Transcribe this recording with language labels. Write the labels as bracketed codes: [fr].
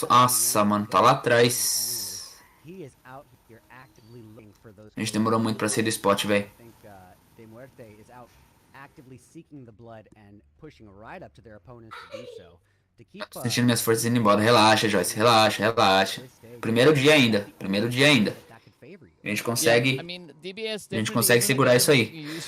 [pt] Nossa, mano, tá lá atrás. A gente demorou muito pra sair do spot, velho. [en] DeMuerte is out actively seeking the blood and pushing right up to their opponents to do so. [pt] Tô sentindo minhas forças indo embora. Relaxa, Joyce. Relaxa, relaxa. Primeiro dia ainda. Primeiro dia ainda. A gente consegue segurar isso aí.